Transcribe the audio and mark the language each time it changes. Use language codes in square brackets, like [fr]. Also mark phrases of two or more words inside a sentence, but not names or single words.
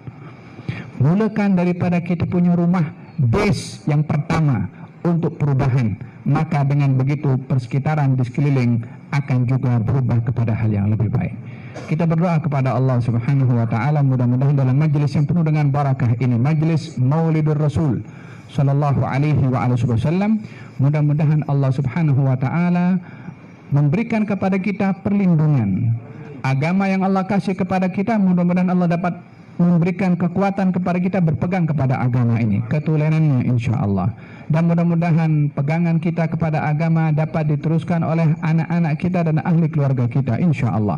[ms] Mulakan daripada kita punya rumah base yang pertama untuk perubahan. Maka dengan begitu persekitaran di sekeliling akan juga berubah kepada hal yang lebih baik. Kita berdoa kepada [ar] الله سبحانه وتعالى, [ms] mudah-mudahan dalam majlis yang penuh dengan barakah ini, majlis Maulidur Rasul [ar] صلى الله عليه وسلم, [ms] mudah-mudahan [ar] الله سبحانه وتعالى [ms] memberikan kepada kita perlindungan. Agama yang Allah kasih kepada kita, mudah-mudahan Allah dapat memberikan kekuatan kepada kita berpegang kepada agama ini, ketulenannya [ar] إن شاء الله. [ms] Dan mudah-mudahan pegangan kita kepada agama dapat diteruskan oleh anak-anak kita dan ahli keluarga kita [ar] إن شاء الله.